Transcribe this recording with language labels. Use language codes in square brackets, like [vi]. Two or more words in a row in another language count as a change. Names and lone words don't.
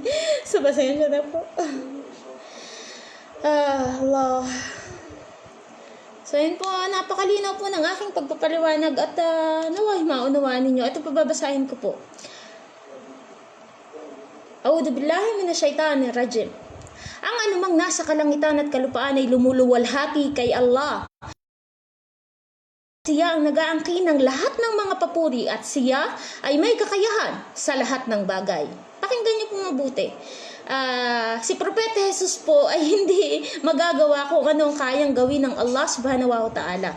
[tl] So, pasensya na po. Allah. So, ayun po. Napakalinaw po ng aking pagpapaliwanag at naway maunawaan ninyo. Ito po babasahin ko po. [ar] أعوذ بالله من الشيطان الرجيم. [tl] Ang anumang nasa kalangitan at kalupaan ay lumuluwalhati kay Allah. Siya ang nag-aangkin ng lahat ng mga papuri at siya ay may kakayahan sa lahat ng bagay. Pakinggan niyo po mabuti. Si Propeta Jesus po ay hindi magagawa kung ano ang kayang gawin ng Allah [ar] سبحانه وتعالى.